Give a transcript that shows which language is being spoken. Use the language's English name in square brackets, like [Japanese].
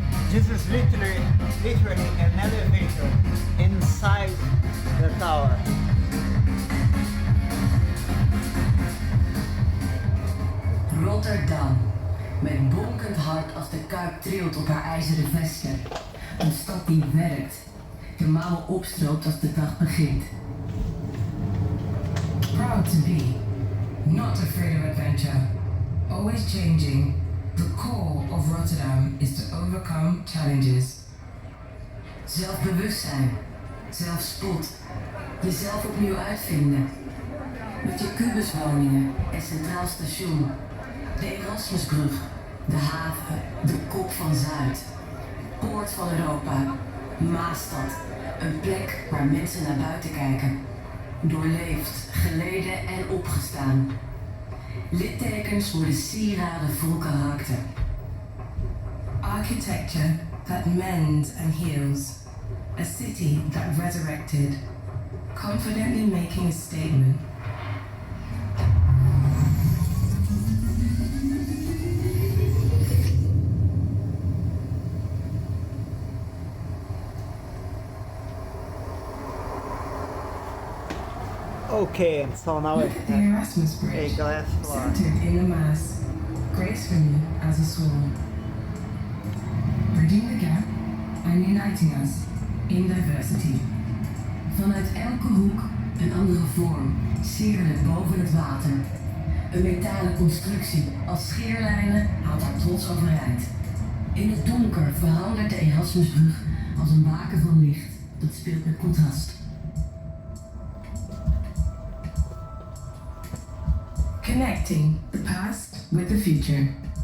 [English] This is literally an elevator inside the tower. [Dutch] Rotterdam, met bonkend hart als de Kuip trilt op haar ijzeren vesten. Een stad die werkt, de mouwen opstroopt als de dag begint. [English] Proud to be, not afraid of adventure, always changing, The core of Rotterdam is to overcome challenges. [Dutch] Zelfbewustzijn, zelfspot, jezelf opnieuw uitvinden. Met je kubuswoningen en centraal station, de Erasmusbrug, de haven, de kop van Zuid, poort van Europa, Maasstad, een plek waar mensen naar buiten kijken. Doorleefd, geleden en opgestaan. Littekens worden sieraden vol karakter. [English] Architecture that mends and heals. A city that resurrected, confidently making a statement. Okay, and so now Look at the Erasmus Bridge, centered in the Maas, gracefully as a sword. Bridging the gap and uniting us in diversity. [Dutch] Vanuit elke hoek een andere vorm, sierlijk boven het water. Een metalen constructie als scheerlijnen houdt haar trots overeind. In het donker verandert de Erasmusbrug als een baken van licht dat speelt met contrast. [English] Connecting the past with the future.